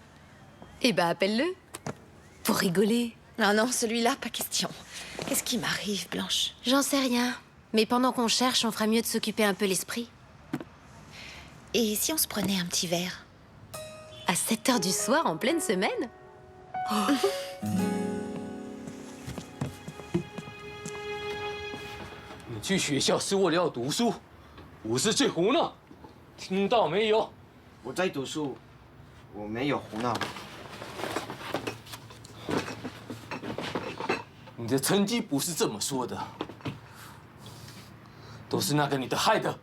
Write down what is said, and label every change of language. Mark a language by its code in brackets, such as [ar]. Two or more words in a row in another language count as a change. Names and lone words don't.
[fr] Eh ben, appelle-le. Pour rigoler. Non, non, celui-là, pas question. Qu'est-ce qui m'arrive, Blanche? J'en sais rien. Mais pendant qu'on cherche, on fera mieux de s'occuper un peu l'esprit. Et si on se prenait un petit verre? À 7h du soir, en pleine semaine? Oh. [zh] 你去学校是为了要读书，不是去胡闹，听到没有？我在读书，我没有胡闹。你的成绩不是这么说的，都是那个女的害的。